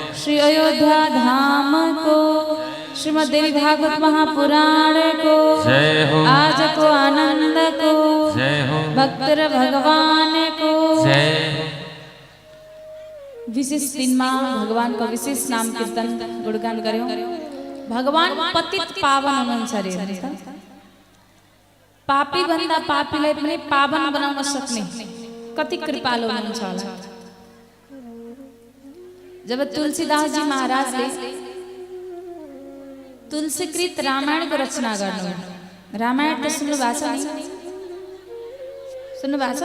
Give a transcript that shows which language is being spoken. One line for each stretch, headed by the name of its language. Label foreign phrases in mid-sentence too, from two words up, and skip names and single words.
Hindi: श्री अयोध्या धाम को श्रीमद् देवी भागवत महापुराण को जय हो आज को आनंद को जय हो भक्तर भगवान को जय विशेष दिन में भगवान को विशेष नाम कीर्तन गुणगान गर्यो।
Nepali: भगवान पतित पावन हुनुहुन्छ रे भन्छ। पापी भन्दा पापीलाई पनि पावन बनाउन सक्ने कति कृपालु हुनुहुन्छ होला। जब तुलसीदास जी महाराजले तुलसीकृत रामायणको रचना गर्नु, रामायण त सुन्नु भएको छ नि, सुन्नु भएको छ?